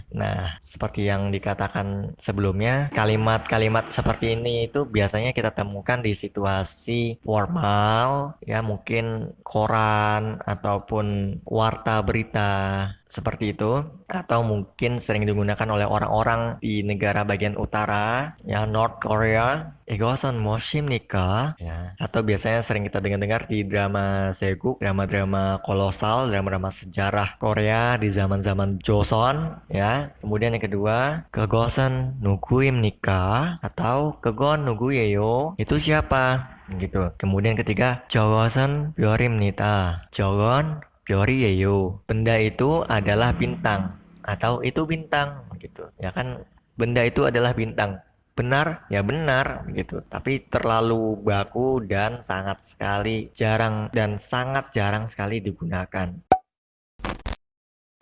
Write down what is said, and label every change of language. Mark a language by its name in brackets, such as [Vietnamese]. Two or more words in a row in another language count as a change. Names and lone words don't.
[Indonesian] Nah, seperti yang dikatakan sebelumnya, kalimat-kalimat seperti ini itu biasanya kita temukan di situasi formal, ya mungkin koran ataupun warta berita seperti itu, atau mungkin sering digunakan oleh orang-orang di negara bagian utara ya, [English] North Korea, [Korean] 이것은 무엇입니까? [Indonesian] Ya, atau biasanya sering kita dengar-dengar di drama Seguk, drama-drama kolosal, drama-drama sejarah Korea di zaman-zaman Joseon ya. Kemudian yang kedua, [Korean] 그것은 누구입니까? Atau 그건 누구예요? [Indonesian] Itu siapa? Gitu. Kemudian ketiga, [Korean] 저것은 별입니다. 저건 별이에요. [Indonesian] Benda itu adalah bintang atau itu bintang gitu. Ya kan, benda itu adalah bintang. Benar? Ya benar gitu. Tapi terlalu baku dan sangat sekali jarang dan sangat jarang sekali digunakan.